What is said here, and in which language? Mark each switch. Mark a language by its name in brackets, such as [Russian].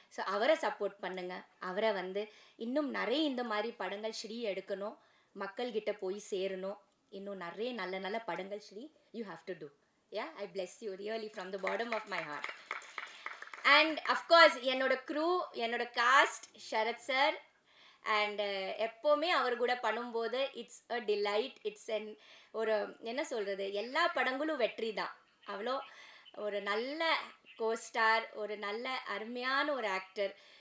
[Tamil] So அவரை support பண்ணுங்க. அவரை வந்து இன்னும் நிறைய இந்த மாதிரி படங்கள் ஸ்ரீ எடுக்கணும், மக்கள்கிட்ட போய் சேரணும். இன்னும் நிறைய நல்ல நல்ல படங்கள் Sri [English] You have to do. Yeah, I bless you really from the bottom of my heart. And of course [Tamil] என்னோட crew, என்னோட cast, [English] Sharath sir. [Tamil] அண்ட் எப்போவுமே அவர் கூட பண்ணும்போது [English] It's a delight. [Tamil] It's an ஒரு என்ன சொல்கிறது, எல்லா படங்களும் வெற்றி தான். அவ்வளோ ஒரு நல்ல கோஸ்டார், ஒரு நல்ல அருமையான ஒரு ஆக்டர்.